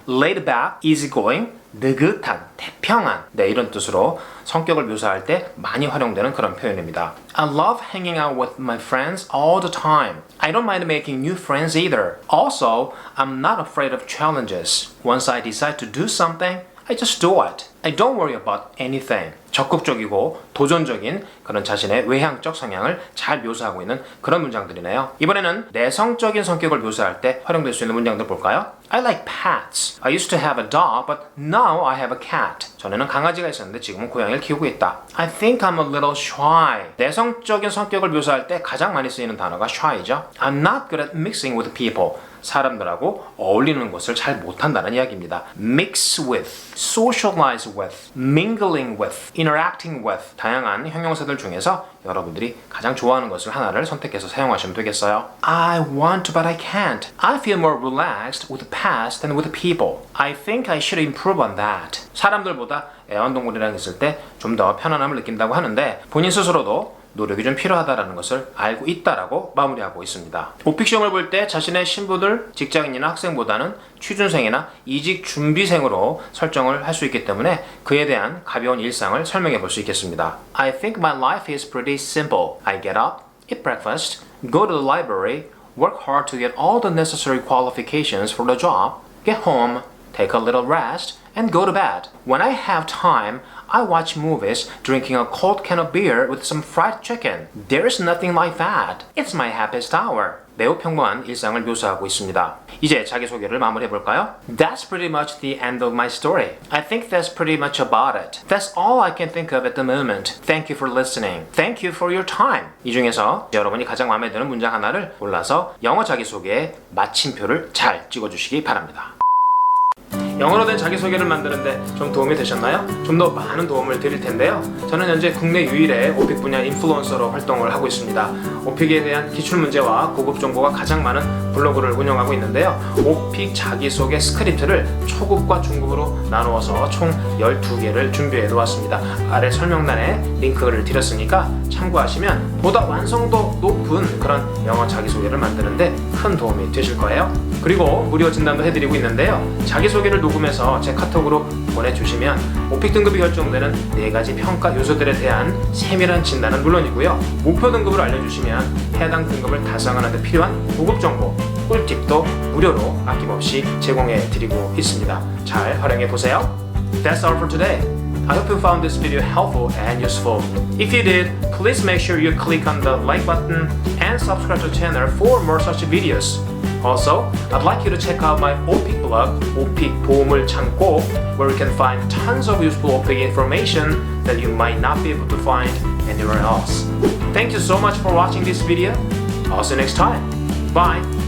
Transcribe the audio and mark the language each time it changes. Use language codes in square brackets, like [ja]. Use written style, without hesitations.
[ko] Laid back, easygoing, 느긋한, 태평한 네, 이런 뜻으로 성격을 묘사할 때 많이 활용되는 그런 표현입니다. [en] I love hanging out with my friends all the time. I don't mind making new friends either. Also, I'm not afraid of challenges. Once I decide to do something, I just do it. I don't worry about anything. [ko] 적극적이고 도전적인 그런 자신의 외향적 성향을 잘 묘사하고 있는 그런 문장들이네요. 이번에는 내성적인 성격을 묘사할 때 활용될 수 있는 문장들 볼까요? [en] I like pets. I used to have a dog, but now I have a cat. [ko] 전에는 강아지가 있었는데 지금은 고양이를 키우고 있다. [en] I think I'm a little shy. [ko] 내성적인 성격을 묘사할 때 가장 많이 쓰이는 단어가 shy죠. [en] I'm not good at mixing with people. [ko] 사람들하고 어울리는 것을 잘 못한다는 이야기입니다. Mix with, socialize with, mingling with, interacting with 다양한 형용사들 중에서 여러분들이 가장 좋아하는 것을 하나를 선택해서 사용하시면 되겠어요. [en] I want to but I can't. I feel more relaxed with pets than with people. I think I should improve on that. [ko] 사람들보다 애완동물이랑 있을 때 좀 더 편안함을 느낀다고 하는데 본인 스스로도 노력이 좀 필요하다는 것을 알고 있다라고 마무리하고 있습니다. 오픽시험을 볼 때 자신의 신분을 직장인이나 학생보다는 취준생이나 이직 준비생으로 설정을 할 수 있기 때문에 그에 대한 가벼운 일상을 설명해 볼 수 있겠습니다. [en] I think my life is pretty simple. I get up, eat breakfast, go to the library, work hard to get all the necessary qualifications for the job, get home, take a little rest, and go to bed. When I have time, I watch movies, drinking a cold can of beer with some fried chicken. There's nothing like that. It's my happiest hour. [ko] 매우 평범한 일상을 묘사하고 있습니다. 이제 자기소개를 마무리해볼까요? [en] That's pretty much the end of my story. I think that's pretty much about it. That's all I can think of at the moment. Thank you for listening. Thank you for your time. [ko] 이 중에서 여러분이 가장 마음에 드는 문장 하나를 골라서 영어 자기소개에 마침표를 잘 찍어주시기 바랍니다. 영어로 된 자기소개를 만드는데 좀 도움이 되셨나요? 좀 더 많은 도움을 드릴 텐데요. 저는 현재 국내 유일의 오픽 분야 인플루언서로 활동을 하고 있습니다. 오픽에 대한 기출문제와 고급 정보가 가장 많은 블로그를 운영하고 있는데요. 오픽 자기소개 스크립트를 초급과 중급으로 나누어서 총 12개를 준비해 놓았습니다. 아래 설명란에 링크를 드렸으니까 참고하시면 보다 완성도 높은 그런 영어 자기소개를 만드는데 큰 도움이 되실 거예요. 그리고 무료 진단도 해드리고 있는데요. 자기소개를 녹음해서 제 카톡으로 보내주시면 오픽 등급이 결정되는 4가지 평가 요소들에 대한 세밀한 진단은 물론이고요. 목표 등급을 알려주시면 해당 등급을 달성하는 데 필요한 고급 정보, 꿀팁도 무료로 아낌없이 제공해드리고 있습니다. 잘 활용해보세요. [en] That's all for today. I hope you found this video helpful and useful. If you did, please make sure you click on the like button and subscribe to the channel for more such videos. Also, I'd like you to check out my OPIC blog, OPIC 보물 창고, where you can find tons of useful OPIC information that you might not be able to find anywhere else. Thank you so much for watching this video. I'll see you next time. Bye!